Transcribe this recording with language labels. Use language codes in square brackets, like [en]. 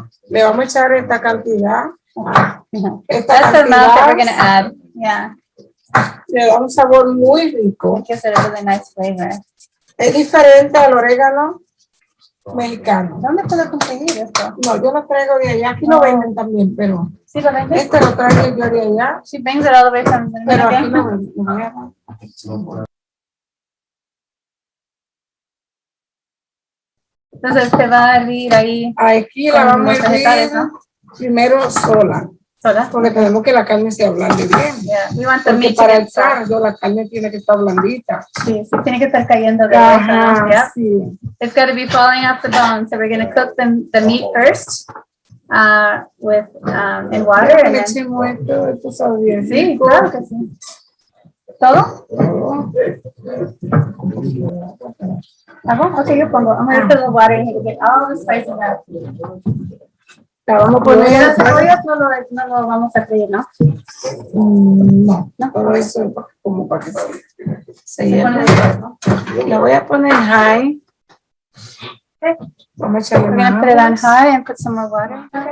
[es] Le vamos a echar esta cantidad. [en] That's the amount that we're gonna add. Yeah. [es] Le da un sabor muy rico. [en] It gives it a really nice flavor. [es] Es diferente al orégano mexicano. ¿Dónde puedo conseguir esto? No, yo lo traigo de allá. Aquí lo venden también, pero ¿sí lo venden? este lo traigo yo de allá. [en] She brings it all the way from the [es] Pero aquí lo venden. Entonces se va a hervir ahí. Aquí la vamos a hervir, ¿no? Primero sola. ¿Sola? Porque tenemos que la carne se ablande bien. [en] Yeah. [es] Porque para el caldo la carne tiene que estar blandita. Sí, tiene que estar cayendo de Ajá, hueso, yeah? sí. [en] It's got to be falling off the bone. So we're going to cook the meat first with in water. And then, [es] esto sabe bien. Sí, claro que sí. ¿Todo? [en] Okay, [es] yo pongo. [en] I'm going to put the water in here to get all the spices out. [es] La vamos a poner. Las cebollas no lo vamos a freír, ¿no? No, todo eso es como para que se llene. La voy a poner high. [en] Okay. [es] Vamos a echarle [en] We're going to put it on high and put some more water.